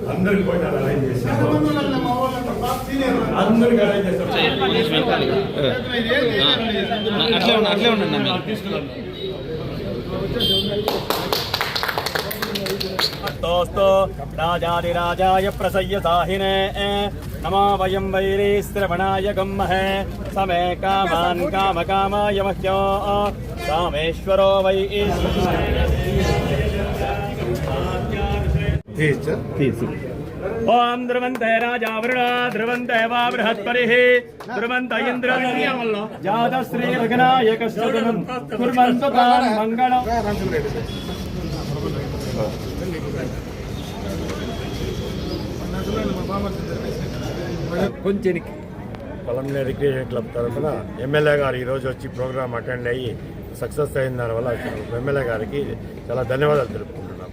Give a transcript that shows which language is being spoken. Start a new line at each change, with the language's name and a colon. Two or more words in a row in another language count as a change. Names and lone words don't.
Telugu: అందరికి పోయినారు అరేంజ్ చేస్తాం అందరికి అరేంజ్ చేస్తాం అట్లే ఉండండి
Sanskrit: तोस्तो राजाधिराजाय प्रसय्य साहिने नमो वयं वैरीस्त्रवणाय गम्महे समे कामान् कामकामाय मह्यो कामेश्वरो वै ओम ध्रुवन्ते राजा वरुणा ध्रुवन्ते वा बृहस्पतिः ध्रुवन्त इन्द्र जातश्री विघ्नायकश्च कुर्वन्तु तान् मङ्गलम्
Telugu: కొంచెం పలమనేరు రిక్రియేషన్ క్లబ్ తరఫున ఎమ్మెల్యే గారు ఈరోజు వచ్చి ప్రోగ్రామ్ అటెండ్ అయ్యి సక్సెస్ అయిన దానివల్ల ఎమ్మెల్యే గారికి చాలా ధన్యవాదాలు తెలుపుకుంటున్నాం.